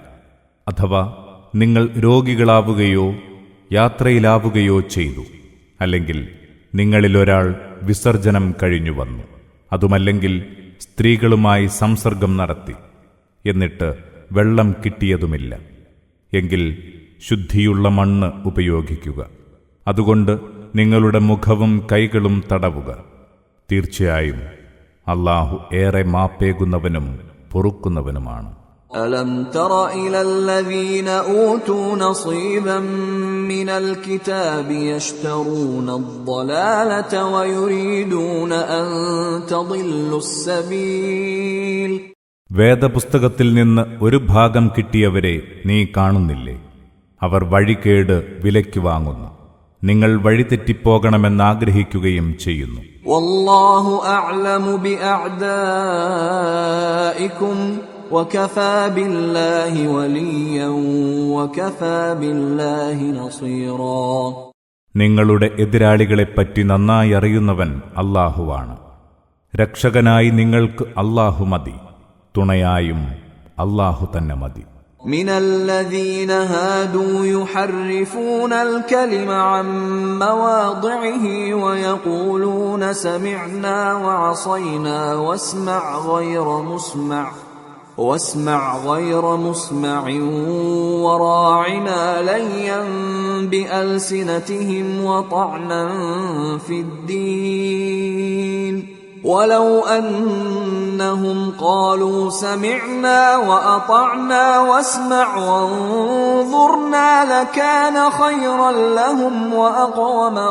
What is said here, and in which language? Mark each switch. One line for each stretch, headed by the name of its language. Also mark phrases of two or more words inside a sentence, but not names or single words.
Malayalam: അഥവാ നിങ്ങൾ രോഗികളാവുകയോ യാത്രയിലാവുകയോ ചെയ്തു, അല്ലെങ്കിൽ നിങ്ങളിലൊരാൾ വിസർജനം കഴിഞ്ഞു വന്നു, അതുമല്ലെങ്കിൽ സ്ത്രീകളുമായി സംസർഗം നടത്തി, എന്നിട്ട് വെള്ളം കിട്ടിയതുമില്ല, എങ്കിൽ ശുദ്ധിയുള്ള മണ്ണ് ഉപയോഗിക്കുക. അതുകൊണ്ട് നിങ്ങളുടെ മുഖവും കൈകളും തടവുക. തീർച്ചയായും അല്ലാഹു ഏറെ മാപ്പേകുന്നവനും പൊറുക്കുന്നവനുമാണ്.
Arabic: ألم تر إلى الذين أوتوا نصيبا من الكتاب يشترون الضلالة ويريدون أن تضلوا السبيل.
Malayalam: വേദപുസ്തകത്തിൽ നിന്ന് ഒരു ഭാഗം കിട്ടിയവരെ നീ കാണുന്നില്ലേ? അവർ വഴികേട് വിലയ്ക്ക് വാങ്ങുന്നു. നിങ്ങൾ വഴിതെറ്റിപ്പോകണമെന്നാഗ്രഹിക്കുകയും ചെയ്യുന്നു.
Arabic: والله أعلم بأعدائكم وكفى بالله وليا وكفى بالله نصيرا.
Malayalam: നിങ്ങളുടെ എതിരാളികളെപ്പറ്റി നന്നായി അറിയുന്നവൻ അല്ലാഹുവാണ്. രക്ഷകനായി നിങ്ങൾക്ക് അല്ലാഹു മതി, തുണയായും അല്ലാഹു തന്നെ മതി.
Arabic: من الذين هادوا يحرفون الكلم عن مواضعه ويقولون سمعنا وعصينا واسمع غير مسمع وراعنا ليا بألسنتهم وطعنا في الدين ولو أنهم قالوا سمعنا وأطعنا واسمع وانظرنا لكان خيرا لهم وأقوم